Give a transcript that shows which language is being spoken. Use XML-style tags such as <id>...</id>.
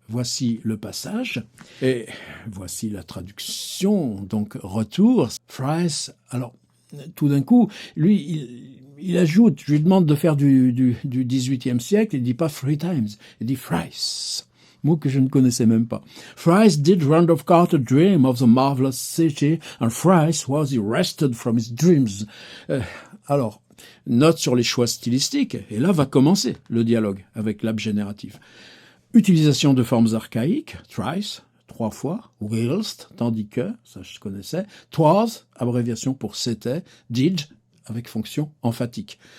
<fr>Voici le passage, et voici la traduction, donc retour. Fries, alors tout d'un coup, lui, il ajoute, je lui demande de faire du XVIIIe siècle, il dit pas three times, il dit Fries. Mot que je ne connaissais même pas.</fr> <en>Fries did Randolph Carter dream of the marvelous city, and Fries was arrested from his dreams.</en> <fr>Alors, note sur les choix stylistiques, et là va commencer le dialogue avec l'abgénératif. Utilisation de formes archaïques, thrice, 3 fois, whilst, tandis que, ça je connaissais, twas, abréviation pour c'était, did, avec fonction emphatique.</fr>